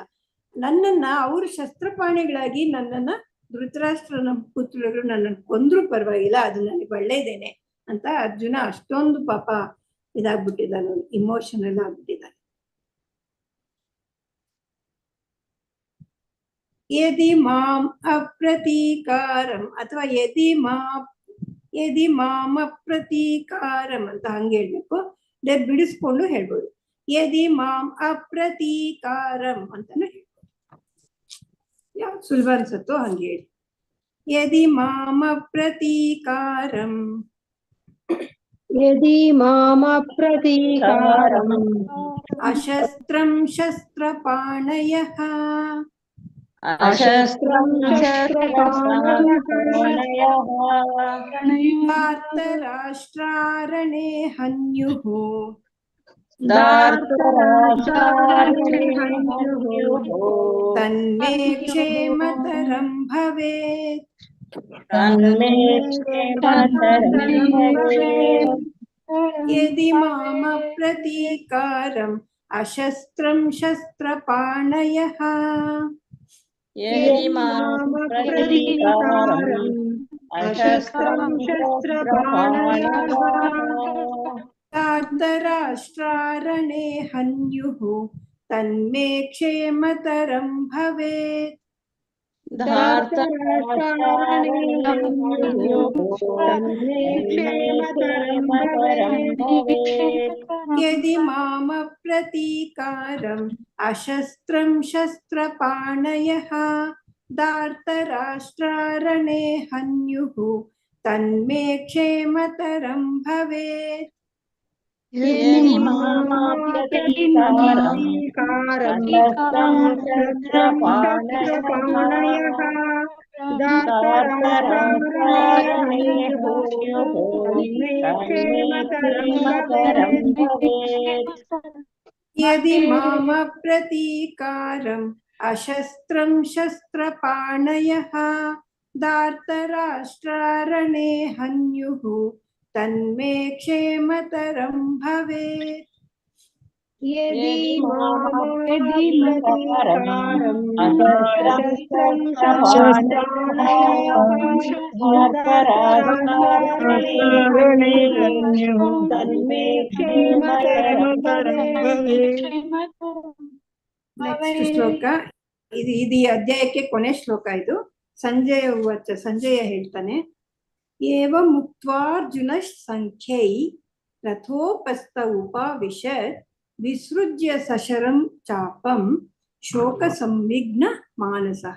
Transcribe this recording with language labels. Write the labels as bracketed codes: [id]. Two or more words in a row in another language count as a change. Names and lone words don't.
[kn] ನನ್ನನ್ನ ಅವರು ಶಸ್ತ್ರಪಾಣಿಗಳಾಗಿ ನನ್ನನ್ನ ಧೃತರಾಷ್ಟ್ರನ ಪುತ್ರರು ನನ್ನನ್ನು ಕೊಂದ್ರು ಪರವಾಗಿಲ್ಲ, ಅದು ನನಗೆ ಒಳ್ಳೇದೇನೆ ಅಂತ ಅರ್ಜುನ ಅಷ್ಟೊಂದು ಪಾಪ ಇದಾಗ್ಬಿಟ್ಟಿದ್ದಾನೆ, ಇಮೋಷನಲ್ ಆಗ್ಬಿಟ್ಟಿದ್ದಾನೆ. [sa] ಯದಿ ಮಾಂ ಅಪ್ರತೀಕಾರಂ ಅಥವಾ ಯದಿ ಮಾಂ ಅಪ್ರತೀಕಾರಂ [kn] ಅಂತ ಹಂಗೆ ಹೇಳ್ಬೇಕು. ಬಿಡಿಸ್ಕೊಂಡು ಹೇಳ್ಬೋದು. [sa] ಯದಿ ಮಾಂ ಅಪ್ರತೀಕಾರಂ [kn] ಅಂತಾನೆ ಹೇಳ್ಬೋದು. ಯಾವ್ದು ಸುಲಭ ಅನ್ಸತ್ತೋ ಹಂಗೆ ಹೇಳಿ. [sa] ಯದಿ ಮಾಂ ಅಪ್ರತೀಕಾರಂ ಯದಿ ಮಾಮ ಪ್ರತೀಕಾರಂ ಅಶಸ್ತ್ರಂ ಶಸ್ತ್ರಪಾಣಯಃ ಅಶಸ್ತ್ರಂ ಧಾರ್ತರಾಷ್ಟ್ರಾರಣೇ ಹನ್ಯುಃ ತನ್ಮೇ ಕ್ಷೇಮತರಂ ಭವೇತ್. ಯದಿ ಮಾಂ ಅಪ್ರತೀಕಾರಂ ಅಶಸ್ತ್ರಂ ಶಸ್ತ್ರಪಾಣಯಃ ಧಾರ್ತರಾಷ್ಟ್ರಾರಣೇ ಹನ್ಯುಃ ತನ್ಮೇ ಕ್ಷೇಮತರಂ ಭವೇತ್. ಯದಿ ಮಾಂ ಅಪ್ರತೀಕಾರಂ ಅಶಸ್ತ್ರಂ ಶಸ್ತ್ರಪಾಣಯಃ ಧಾರ್ತರಾಷ್ಟ್ರಾರಣೇ ಹನ್ಯುಃ ತನ್ಮೇ ಕ್ಷೇಮತರಂ ಭವೇತ್. ಯದಿ ಮಾಮ ಪ್ರತೀಕಾರಂ ಶಸ್ತ್ರಪಾಣಯಃ ಧಾರ್ತರಾಷ್ಟ್ರಾರಣೇ ಹನ್ಯುಃ ಯದಿ ಮಾಂ ಅಪ್ರತೀಕಾರಂ ಅಶಸ್ತ್ರಂ ಶಸ್ತ್ರಪಾಣಯಃ ಧಾರ್ತರಾಷ್ಟ್ರಾರಣೇ ಹನ್ಯುಃ ತನ್ಮೇ ಕ್ಷೇಮತರಂ ಭವೇತ್. ಯದಿ ಮಾಮ ಪ್ರತೀಕಾರಂ ಅಶಸ್ತ್ರಂ ಶಸ್ತ್ರಪಾಣಯಃ ತನ್ಮೇ ಕ್ಷೇಮತರಂ ಭವೇತ್. [kn] ನೆಕ್ಸ್ಟ್ ಶ್ಲೋಕ ಇದು ಈ ಅಧ್ಯಾಯಕ್ಕೆ ಕೊನೆ ಶ್ಲೋಕ ಇದು. [sa] ಸಂಜಯ ಹೇಳ್ತಾನೆ, ಏವಂ ಮುಕ್ತ್ವಾರ್ಜುನ ಸಂಖ್ಯೈ ರಥೋಪಸ್ಥ ಉಪಾವಿಶತ್ ವಿಸೃಜ್ಯ ಸಶರಂ ಚಾಪಂ ಶೋಕ ಸಂವಿಘ್ನ ಮಾನಸಃ.